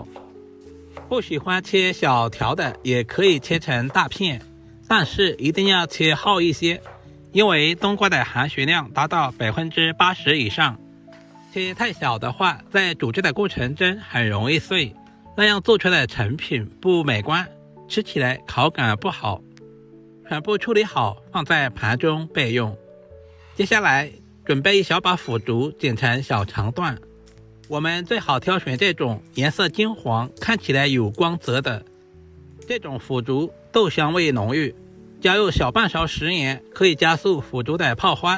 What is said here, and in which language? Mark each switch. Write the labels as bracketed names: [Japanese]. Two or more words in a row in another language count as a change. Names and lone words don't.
[Chinese] 不喜歡切小條的也可以切成大片，但是一定要切厚一些，因為冬瓜的含水量達到80%以上。切太小的話，在煮制的過程中很容易碎，那樣做出来的成品不美觀，吃起來口感不好。全部處理好，放在盤中備用。接下來準備一小把腐竹，剪成小長段。我們最好挑選這種顏色金黃、看起來有光澤的。這種腐竹豆香味濃郁，加入小半勺食鹽，可以加速腐竹的泡花。